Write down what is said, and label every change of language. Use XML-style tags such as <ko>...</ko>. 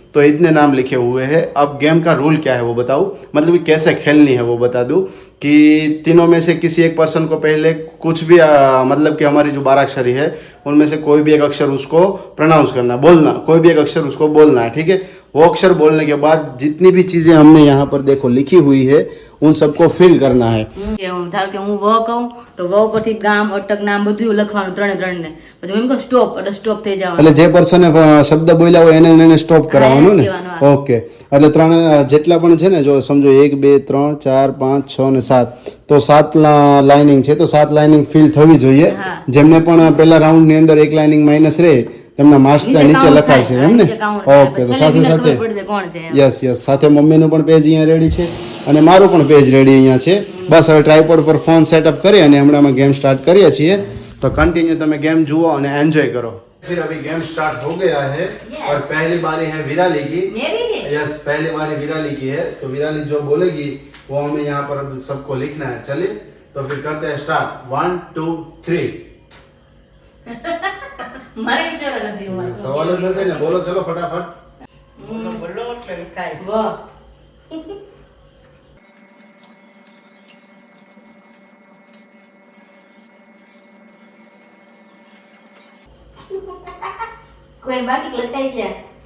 <hi>तो इतने नाम लिखे हुए हैं। अब गेम का रूल क्या है वो बताऊँ, मतलब कि कैसे खेलनी है वो बता दूँ कि तीनों में से किसी एक पर्सन को पहले कुछ भी मतलब कि हमारी जो 12 अक्षरी है उनमें से कोई भी एक अक्षर उसको प्रोनाउंस करना, बोलना, कोई भी एक अक्षर उसको बोलना है, ठीक है। वो अक्षर बोलने के बाद जितनी भी चीज़ें हमने यहाँ पर देखो लिखी हुई है उन सबको फिल करना है।</hi> <gu>ધારો કે હું વ કહું તો વ પરથી ગામ, અટક, નામ બધું લખવાનું ત્રણે ને, પછી હું એમ કહું સ્ટોપ, એટલે સ્ટોપ થઈ જવાનું. એટલે જે પર્સને શબ્દ બોલ્યા હોય એને સ્ટોપ કરાવવાનું ને. હા, હા. ઓકે, એટલે ત્રણ જેટલા પણ છે ને, જો સમજો 1 2 3 4 5 6 ને 7, તો 7 લાઇનિંગ છે, તો 7 લાઇનિંગ ફિલ થવી જોઈએ. હા. જેમને પણ પહેલા રાઉન્ડ ની અંદર એક લાઇનિંગ માઇનસ રહે તેમના માર્ક્સ ત્યાં નીચે</gu> <en>count</en> <gu>લખાય છે, થાય, એમ ને. નીચે count થાય. ઓકે, તો પછી સાથે છેલ્લે સાથે ખબર પડશે કોણ છે એમ. યસ સાથે મમ્મીનું પણ પેજ અહીંયા રેડી છે અને મારું પણ પેજ રેડી અહીંયા છે. બસ હવે ટ્રાયપોડ પર ફોન સેટઅપ કરી અને હમણાં અમે ગેમ સ્ટાર્ટ કરીએ છીએ. તો કન્ટિન્યू તમે गेम જુઓ અને</gu> <hi>एंजॉय करो। फिर अभी गेम स्टार्ट हो गया है और पहली बारी है विराली की। मेरी है। यस, पहली बारी विराली की है, तो विराली जो बोलेगी वो हमें यहाँ पर अब सबको लिखना है। चलिए तो फिर करते हैं स्टार्ट। 1 2 3।</hi> <gu>મારે વિચારવા નથી હું. सवाल જ નથી ને, બોલો ચલો फटाफट। બોલો બોલો એટલે લખાય. વ કોઈ બાકી લખાઈ ગયા.</gu>